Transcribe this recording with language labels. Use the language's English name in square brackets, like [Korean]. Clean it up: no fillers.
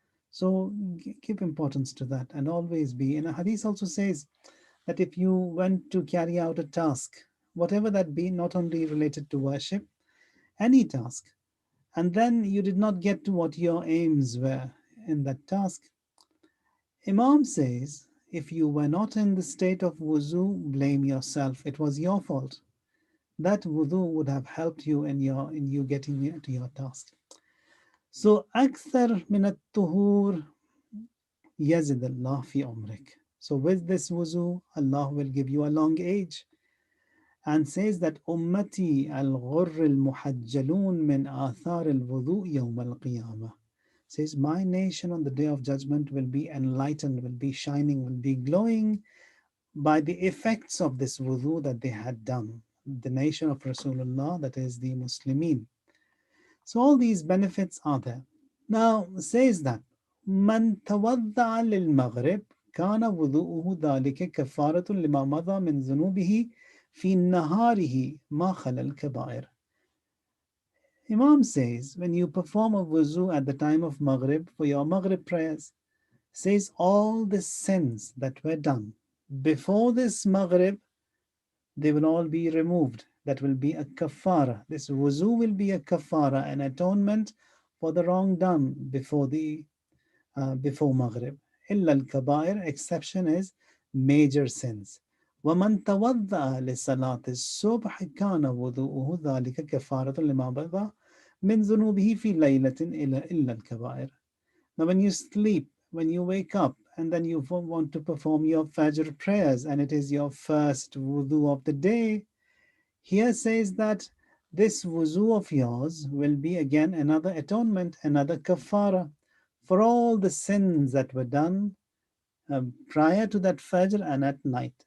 [English] So give importance to that, and always be. And a hadith also says that if you went to carry out a task, whatever that be, not only related to worship, any task, and then you did not get to what your aims were in that task, Imam says, if you were not in the state of wuzu, blame yourself. It was your fault. that wudu would have helped you in you getting to your task. [Arabic] So أكثر من الطهور يزد الله في عمرك. [English] So with this wuzu, Allah will give you a long age. And says that [Arabic] أمتي الغر المحجلون من آثار الوضوء يوم القيامة. [English] Says my nation on the day of judgment will be enlightened, will be shining, will be glowing by the effects of this wudu that they had done. The nation of Rasulullah, that is the Muslimin. So all these benefits are there. Now says that [Arabic] من توضع للمغرب كان وضوءه ذلك كفارة لما مضى من ذنوبه في نهاره ما خلا الكبائر. [English] Imam says when you perform a wuzu at the time of Maghrib for your Maghrib prayers, says all the sins that were done before this Maghrib, they will all be removed. That will be a kafara. This wuzu will be a kafara, an atonement for the wrong done before Maghrib. [Arabic] Illa al-kabair, [English] exception is major sins. [Arabic] ومن توضأ لصلاة الصبح كان وضوءه ذلك كفارة لما بقى من ذنوبه في ليلة إلا الكبائر. [English] Now when you sleep, when you wake up, and then you want to perform your Fajr prayers, and it is your first wudu of the day, here says that this wuzu of yours will be again another atonement, another kafara for all the sins that were done prior to that Fajr and at night.